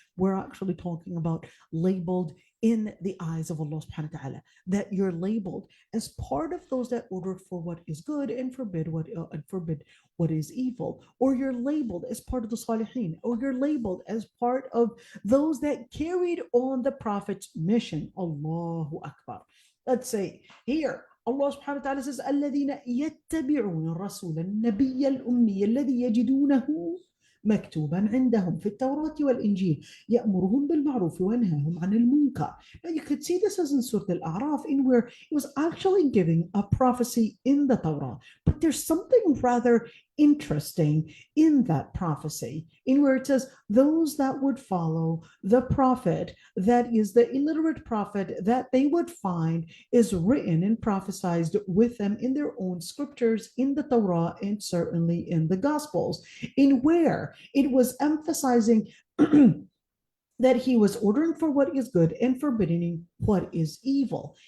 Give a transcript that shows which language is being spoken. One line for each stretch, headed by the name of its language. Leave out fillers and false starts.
English: We're actually talking about labeled in the eyes of Allah subhanahu wa ta'ala, that you're labeled as part of those that ordered for what is good and forbid what is evil, or you're labeled as part of the salihin, or you're labeled as part of those that carried on the prophet's mission. Allahu Akbar.
Arabic: Let's say here Allah subhanahu wa ta'ala says الذين يتبعون الرسول النبي الأمي الذي يجدونه مكتوبا عندهم في التوراة والإنجيل يأمرهم بالمعروف وينهاهم عن المنكر.
English: Now you could see this as in Surah Al-A'raf, in where it was actually giving a prophecy in the Torah. But there's something rather interesting in that prophecy, in where it says those that would follow the prophet, that is the illiterate prophet that they would find is written and prophesied with them in their own scriptures in the Torah and certainly in the Gospels, in where it was emphasizing that he was ordering for what is good and forbidding what is evil.